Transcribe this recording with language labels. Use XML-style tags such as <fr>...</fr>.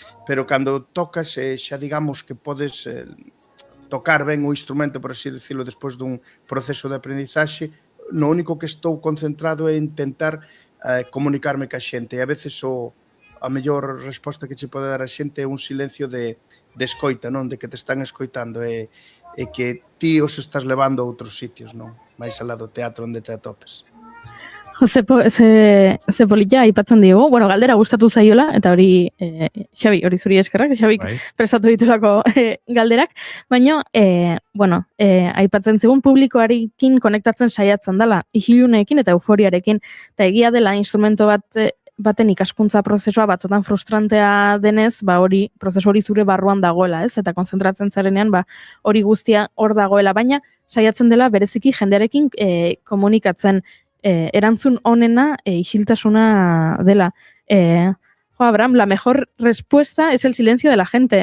<gl>Pero cando tocas, xa digamos que podes tocar ben o instrumento, por así decirlo, despois dun proceso de aprendizaxe, no único que estou concentrado é intentar comunicarme ca xente. E a veces a mellor resposta que che pode dar a xente é un silencio de escoita, non? De que te están escoitando e que ti os estás levando a outros sitios, non? Mais alá do teatro onde te atopes.</gl> <eu>Ze polita aipatzen digu, bueno, galdera gustatu zaiola, eta hori, Xabi, hori zuri eskerrak, Xabik prestatu ditulako galderak, baina, bueno, aipatzen zigun publikoarekin konektatzen saiatzen dela, isiluneekin eta euforiarekin, eta egia dela instrumento baten ikaskuntza prozesua batzotan frustrantea denez, hori, prozesu hori zure barruan dagoela, ez? Eta konzentratzen zarenean, hori guztia hor dagoela, baina saiatzen dela bereziki jendearekin komunikatzen, erantzun honena isiltasuna dela.</eu> <es>Abraham, la mejor respuesta es el silencio de la gente.</es>